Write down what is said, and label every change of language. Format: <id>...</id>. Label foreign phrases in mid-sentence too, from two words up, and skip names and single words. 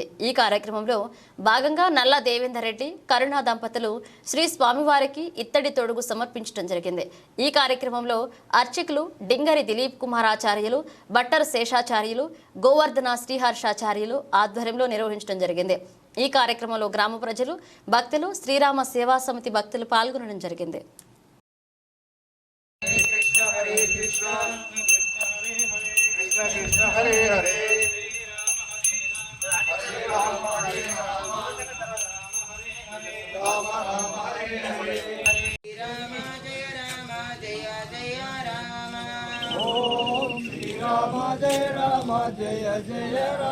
<te>ఈ కార్యక్రమంలో భాగంగా నల్ల దేవేందర్ రెడ్డి, కరుణా దంపతులు శ్రీ స్వామివారికి ఇత్తడి తొడుగు సమర్పించడం జరిగింది. ఈ కార్యక్రమంలో అర్చకులు డింగరి దిలీప్ కుమార్ ఆచార్యులు, బట్టర్ శేషాచార్యులు, గోవర్ధన శ్రీహర్షాచార్యులు ఆధ్వర్యంలో నిర్వహించడం జరిగింది. ఈ కార్యక్రమంలో గ్రామ ప్రజలు, భక్తులు, శ్రీరామ సేవా సమితి భక్తులు పాల్గొనడం జరిగింది.</te> <sa>హరే హరే రామ రామ హరే హరే రామ జయ రామ జయ జయ రామ ఓం శ్రీ రామ జయ రామ జయ జయ రామ</sa>